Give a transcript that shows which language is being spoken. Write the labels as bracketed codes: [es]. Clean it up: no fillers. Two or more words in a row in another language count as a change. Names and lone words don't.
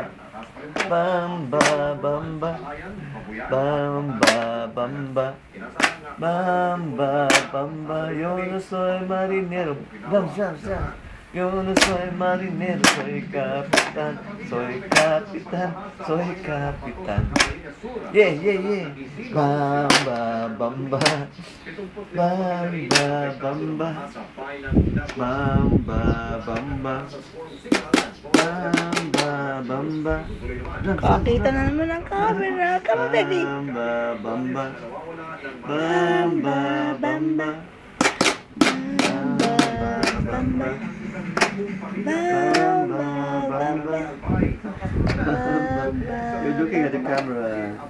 [es] Bamba, bamba. Bamba, bamba. Bamba, bamba. Yo no soy marinero. Vamos, vamos, vamos. Yo no soy marinero, soy capitán, soy capitán, soy capitán. [en] Yeah, yeah, yeah. [es] Bamba, bamba. Bamba, bamba. Bamba, bamba. Bamba, bamba. [tl] Kakita na naman ang camera. [en] Come on, baby. [es] Bamba, bamba. Bamba, bamba. Bamba, bamba. [en] You're looking at the camera.